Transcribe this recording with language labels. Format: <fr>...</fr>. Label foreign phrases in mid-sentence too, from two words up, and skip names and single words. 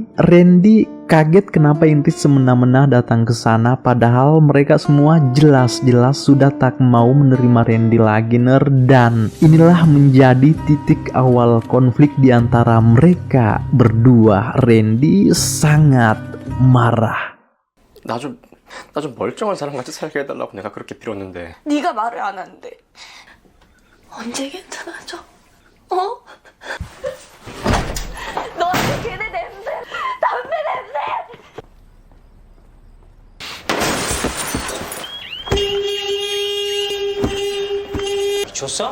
<id>Randy kaget kenapa Indri semena-mena datang ke sana, padahal mereka semua jelas-jelas sudah tak mau menerima Randy lagi dan inilah menjadi titik awal konflik di antara mereka berdua. Randy sangat marah.</id> <ko>나 좀 멀쩡한 사람같이 살게 해달라고 내가 그렇게 빌었는데. 네가 말을 안 하는데 언제 괜찮아져? 어? 너한테 걔네 냄새, 담배 냄새. 미쳤어?</ko>